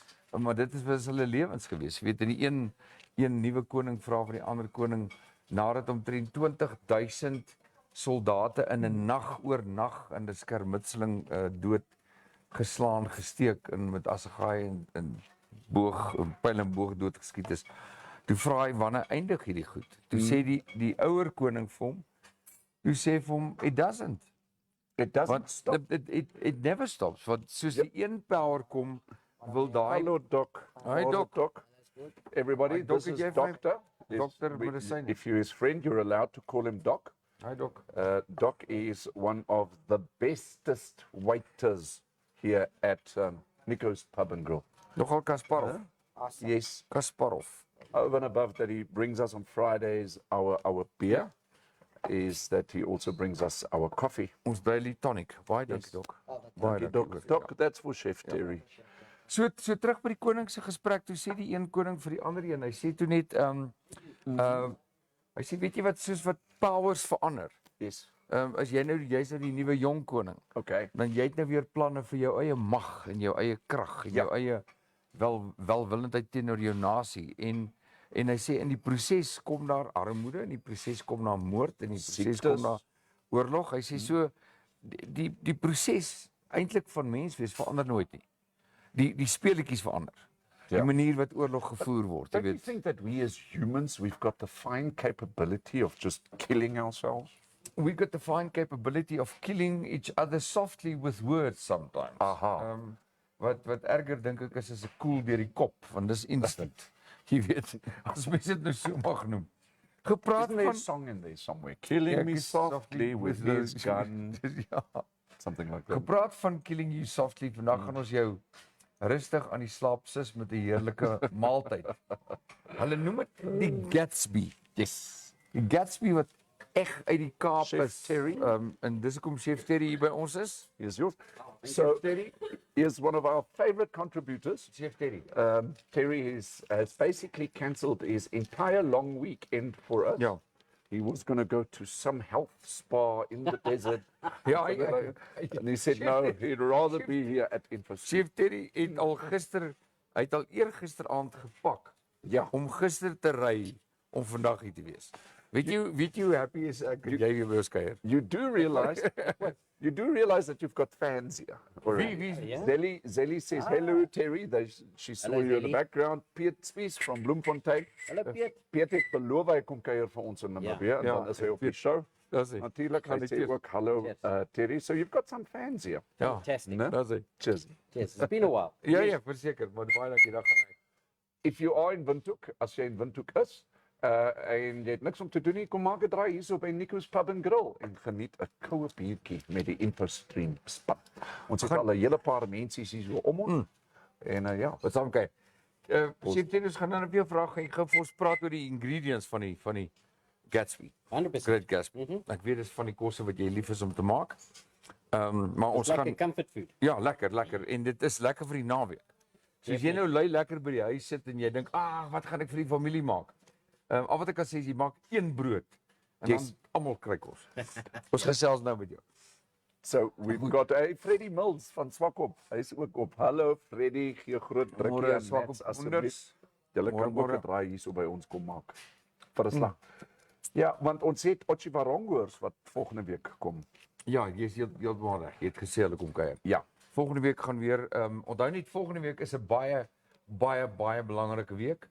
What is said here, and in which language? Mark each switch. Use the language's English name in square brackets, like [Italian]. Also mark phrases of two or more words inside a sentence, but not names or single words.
[Afrikaans] Maar dit was hulle lewens gewees. Jy weet, in die een nuwe koning vra van die ander koning nadat omtrent 20,000 soldate in 'n nag oornag in 'n skermutseling dood geslaan, gesteek en met assegaai en boog, pyl en boog doodgeskiet is. Toe vra hy wanneer eindig hierdie goed? Toe sê die ouer koning vir hom, toe sê vir hom [English] it doesn't stop. It never stops. [Afrikaans] Want soos die een power kom, wil daai Hallo Doc. [English] Hi Doc. Everybody, this is Doctor. Medicine. If you're his friend, you're allowed to call him Doc. Hi Doc. Doc is one of the bestest waiters here at Nico's Pub and Grill. [Afrikaans] Nogal Kasparov. [English] Awesome. Yes. Kasparov. Over and above that, he brings us on Fridays our beer. Is that he also brings us our coffee. [Afrikaans] Ons [English] daily tonic. [Afrikaans] Baie dankie Doc. Baie dankie Doc. [English] That's for Chef Terry. [Afrikaans] So terug by die koning se gesprek, toe sê die een koning vir die ander een, hy sê toe net hy sê weet jy wat soos wat powers verander. [English] Yes. [Afrikaans] as jy's nou die nuwe jong koning, [English] Okay. [Afrikaans] dan jy het nou weer planne vir jou eie mag en jou eie krag en jou eie welwillendheid teenoor jou nasie en hy sê in die proses kom daar armoede, in die proses kom daar moord, in die proses kom daar oorlog. Hy sê so die proses eintlik van menswees verander nooit nie. Die speletjies verander. Die manier wat oorlog gevoer word, jy [English] Don't you [Afrikaans] weet. [English] think that we as humans, we've got the fine capability of just killing ourselves? We got the fine capability of killing each other softly with words sometimes. Aha. [Afrikaans] Wat erger dink ek is 'n koel deur die kop, want dis instant. Jy weet, as mens dit nou so mag noem. Gepraat [English] Isn't there a [Afrikaans] van [English] song in there somewhere? Killing me softly with his gun. [Afrikaans] Ja. [English] Something like that. [Afrikaans] Gepraat van [English] killing you softly, [Afrikaans] vandag gaan ons jou rustig aan die slaap sis met 'n heerlike maaltyd. Hulle noem dit die Gatsby. [English] Yes. [Afrikaans] Die Gatsby wat echt uit die Kaap Chef is. Terry. En dis hoekom Chef Terry hier by ons is. [English] Here's yours. So, Terry. he is one of our favorite contributors. Chef Terry. Terry has basically cancelled his entire long weekend for us. [Afrikaans] Ja. [English] He was going to go to some health spa in the desert. [Afrikaans] Ja, [English] And he said, no, he'd rather be here at Infostream. [Afrikaans] Chef Terry het al hy het al eergisteraand gepak. Ja. Om gister te ry om vandag hier te wees. Weet jy hoe happy is ek dat jy weer by ons kuier? [English] You do realize that you've got fans here. [Afrikaans] Wie? [English] Zelly says, hello, Terry. She saw Hello, you in the Zelly. background. [Afrikaans] Piet Spies from Bloemfontein. Hallo Piet. Piet het beloof hy kom kuier vir ons in Namibia. En Ja. dan is hy op die show. Dis hy. Natuurlijk, hy sê [English] Cheers. [Afrikaans] ook, hallo, [English] Yes. Terry. So you've got some fans here. [Afrikaans] Ja. [English] Fantastic. No? [Afrikaans] Dis hy. [English] Cheers. Yes, it's been a while. [Afrikaans] Ja, verseker, maar baie dankie, dan gaan hy. [English] If you are in Windhoek, [Afrikaans] as jy in Windhoek is, en jy het niks om te doen nie, kom maak 'n draai hierso by Nico's Pub and Grill en geniet 'n koue biertjie met die Infostream span. Ons het al 'n hele paar mense hier so om ons. En ja, Wat saam kyk. Chef Terry, ons gaan nou op jou vraag en gou vir ons praat oor die ingredients van die Gatsby. [English] 100%. Great Gatsby. [Afrikaans] Ek weet dis van die kosse wat jy lief is om te maak. Maar ons [English] It's like [Afrikaans] gaan [English] a comfort food. [Afrikaans] ja, lekker en dit is lekker vir die naweek. So as jy nou lui lekker by die huis sit en jy dink, wat gaan ek vir die familie maak? Al wat ek kan sê is jy maak een brood en Yes. dan almal kry kos. Ons gesels nou met jou. [English] so we've got Freddie Mills [Afrikaans] van Swakop. Hy's ook op. Hallo Freddie, gee groot drukkie Môre aan Swakop Mats asseblief. honders. Julle kan ook Môre. 'n draai hierso by ons kom maak. Vir 'n slag. Ja, want ons het Ochiwarongoors wat volgende week kom. Ja, jy is heeltemal reg. Jy het gesê hulle kom kuier. Ja. Volgende week gaan weer onthou net volgende week is 'n baie belangrike week.